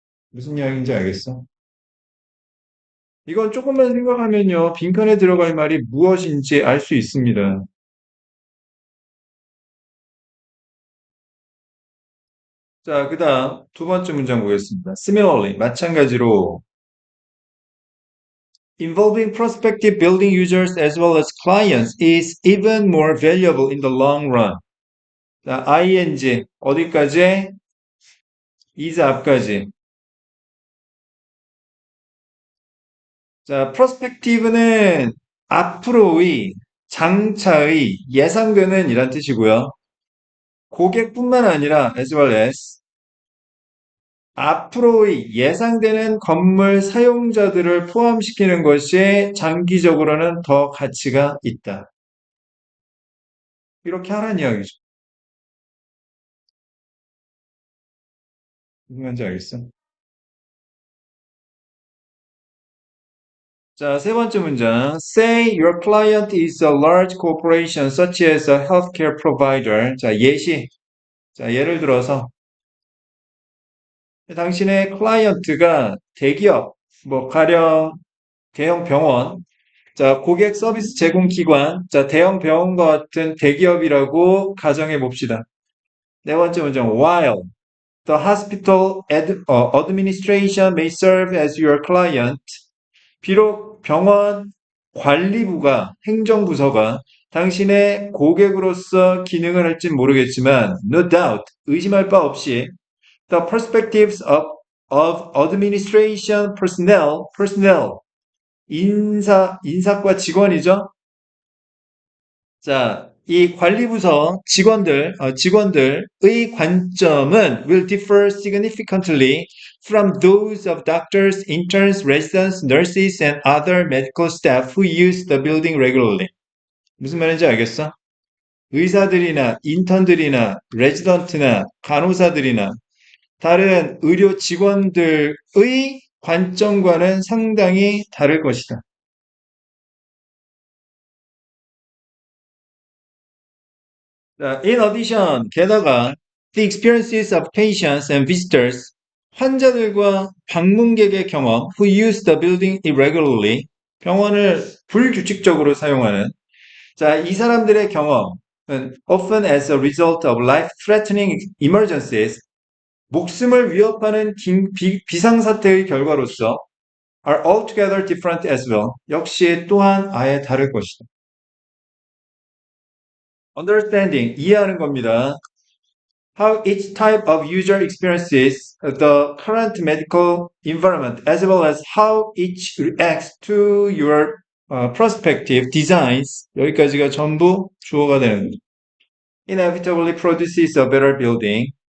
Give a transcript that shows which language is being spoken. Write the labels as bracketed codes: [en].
[ko] 무슨 이야기인지 알겠어? 이건 조금만 생각하면요, 빈칸에 들어갈 말이 무엇인지 알 수 있습니다. 자, 그 다음 두 번째 문장 보겠습니다. [en] Similarly, 마찬가지로 involving prospective building users as well as clients is even more valuable in the long run. [ko] 자, ing 어디까지? is 앞까지. 자, prospective는 앞으로의, 장차의, 예상되는 이란 뜻이고요. 고객뿐만 아니라 as well as 앞으로의 예상되는 건물 사용자들을 포함시키는 것이 장기적으로는 더 가치가 있다. 이렇게 하라는 이야기죠. 무슨 말인지 알겠어? 자, 세 번째 문장. [en] Say your client is a large corporation such as a healthcare provider. [ko] 자, 예시. 자, 예를 들어서 당신의 클라이언트가 대기업, 뭐 가령 대형 병원, 자, 고객 서비스 제공 기관, 자, 대형 병원과 같은 대기업이라고 가정해 봅시다. 네 번째 문장. [en] While the hospital administration may serve as your client, [ko] 비록 병원 관리부가, 행정부서가 당신의 고객으로서 기능을 할진 모르겠지만, [en] no doubt, [ko] 의심할 바 없이, [en] the perspectives of administration personnel, [ko] 인사과 직원이죠. 자, 이 관리부서 직원들의 관점은 [en] will differ significantly from those of doctors, interns, residents, nurses, and other medical staff who use the building regularly. [ko] 무슨 말인지 알겠어? 의사들이나 인턴들이나 레지던트나 간호사들이나 다른 의료 직원들의 관점과는 상당히 다를 것이다. [en] 자, in addition, 게다가 the experiences of patients and visitors, [ko] 환자들과 방문객의 경험, [en] who use the building irregularly, [ko] 병원을 불규칙적으로 사용하는, 자, 이 사람들의 경험은 [en] often as a result of life-threatening emergencies, [ko] 목숨을 위협하는 비상사태의 결과로서 [en] are altogether different as well. [ko] 역시 또한 아예 다를 것이다. Understanding, 이해하는 겁니다. [en] How each type of user experiences the current medical environment, as well as how each reacts to your prospective designs. [ko] 여기까지가 전부 주어가 되는 거죠. [en] Inevitably produces a better building.